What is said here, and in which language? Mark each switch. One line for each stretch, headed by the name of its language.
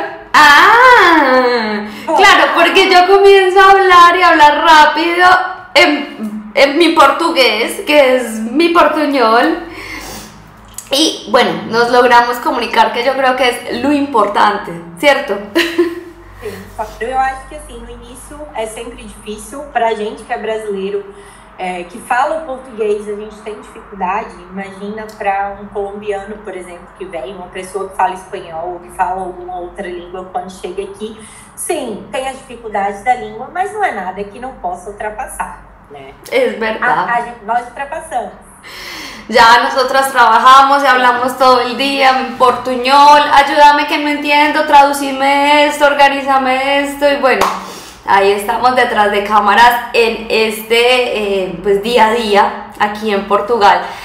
Spanish: Claro, porque yo comienzo a hablar y hablar rápido en mi portugués, que es mi portuñol. Y bueno, nos logramos comunicar, que yo creo que es lo importante, ¿cierto?
Portuguese: Sim, eu acho que assim, no início é sempre difícil pra gente que é brasileiro, que fala o português, a gente tem dificuldade. Imagina para um colombiano, por exemplo, que vem, uma pessoa que fala espanhol ou que fala alguma outra língua, quando chega aqui, sim, tem as dificuldades da língua, mas não é nada que não possa ultrapassar, né?
Spanish: Es verdad.
Portuguese: Nós ultrapassamos.
Spanish: Ya nosotras trabajamos y hablamos todo el día en portuñol, ayúdame que no entiendo, traducime esto, organízame esto, y bueno, ahí estamos detrás de cámaras en este pues día a día aquí en Portugal.